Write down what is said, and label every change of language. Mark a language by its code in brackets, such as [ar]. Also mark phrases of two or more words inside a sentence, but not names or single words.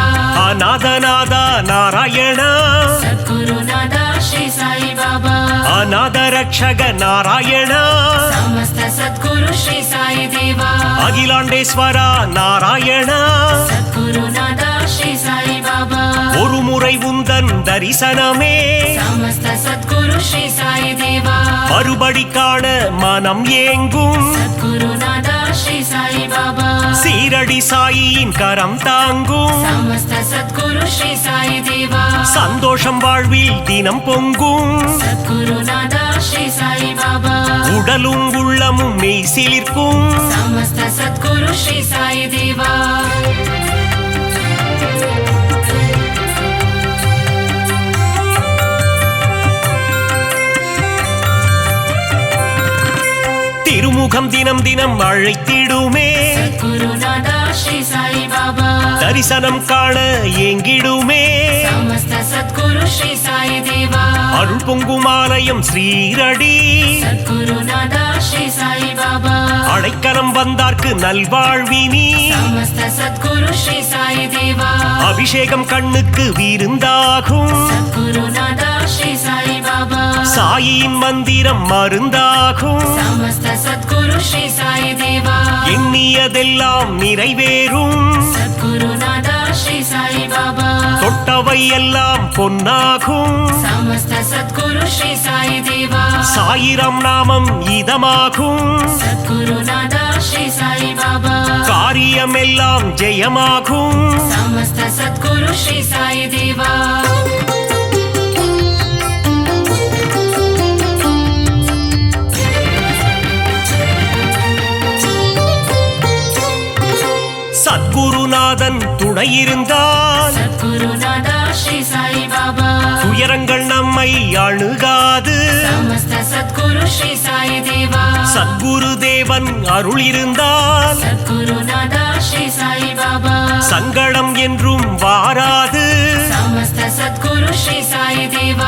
[kn] ಅನಾಥನಾದ ನಾರಾಯಣ [sa] सद्गुरुनाथ श्री साई बाबा [kn] ಅನಾಥ ರಕ್ಷಕ ನಾರಾಯಣ [sa] समस्त सद्गुरु श्री साई देवा [ta] அகிலாண்டேஸ்வர நாராயಣ [sa] सद्गुरुनाथ श्री साई बाबा [ta] ஒரு முறை உந்தன் தரிசனமே [sa] समस्त सद्गुरु श्री साई देवा [ta] மறுபடி காண மனம் ஏங்கும் [sa] सद्गुरुनाथ श्री साई बाबा [ta] சீரடி சாயியின் கரம் தாங்கும் [sa] समस्त सद्गुरु श्री साई देवा [ta] சந்தோஷம் வாழ்வில் தினம் பொங்கும் [sa] सद्गुरुनाथ श्री साई बाबा [ta] உடலும் உள்ளமும் மெய் சிலிர்க்கும் [sa] समस्त सद्गुरु श्री साई देवा [ta] திருமுகம் தினம் தினம் அழைத்திடுமே [sa] सद्गुरुनाथ श्री साई बाबा [ta] தரிசனம் காண ஏங்கிடுமே [sa] समस्त सद्गुरु श्री साई देवा [ta] அருள் பொங்கும் ஆலயம் ஸ்ரீரடி [sa] सद्गुरुनाथ श्री साई बाबा [ta] அடைக்கலம் வந்தார்க்கு நல்வாழ்வினி [sa] समस्त सद्गुरु श्री साई देवा [ta] அபிஷேகம் கண்ணுக்கு விருந்தாகும் [sa] सद्गुरुनाथ श्री साई बाबा [ta] சாயியின் மந்திரம் மருந்தாகும் [sa] समस्त सद्गुरु श्री साई देवा [ta] எண்ணியதெல்லாம் நிறைவேறும் [sa] सद्गुरुनाथ Shri Sai Baba [ta] தொட்டவை எல்லாம் பொன்னாகும் [sa] Samasta Sadguru Shri Sai Deva [ta] சாயிரம் நாமம் இதமாகும் [sa] Sadguru Nada Shri Sai Baba [ta] காரியம் எல்லாம் ஜெயமாகும் [sa] Samasta Sadguru Shri Sai Deva [ta] சத்குருநாதன் துணையிருந்தால் [sa] Sadguru Nada Shri Sai Baba [ta] துயரங்கள் நம்மை அணுகாது [sa] Samasta Sadguru Shri Sai Deva [ta] சத்குரு தேவன் அருள் இருந்தால் [sa] Sadguru Nada Shri Sai Baba [ta] சங்கடம் என்றும் வாராது [sa] Samasta Sadguru Shri Sai Deva